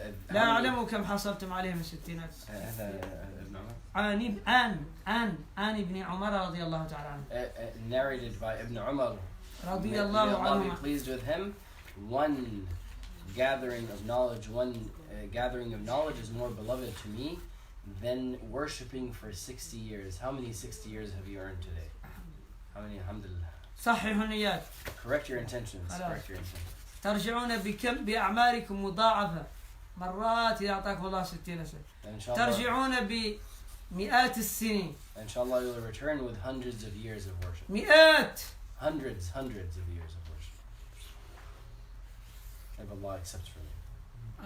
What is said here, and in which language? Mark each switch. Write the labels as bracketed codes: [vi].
[ar] لا أعلم كم حصلتم عليه من 60 سنة. هذا ابن عن ابن عمر رضي الله تعالى عنه. [en] Narrated by Ibn Umar. [ar] رضي الله عنهما. [en] Be pleased with him. One gathering of knowledge, gathering of knowledge is more beloved to me than worshipping for 60 years. How many 60 years have you earned today? How many? Alhamdulillah. [ar] صححوا النيات. [en] Correct your intentions. Correct your intentions. [ar] ترجعون بأعماركم مضاعفة مرات إذا أعطاكم الله 60 سنة. ترجعون بمئات السنين. [en] Inshallah, you will return with hundreds of years of worship. [ar] مئات. [en] Hundreds of years of worship. If Allah accepts from you.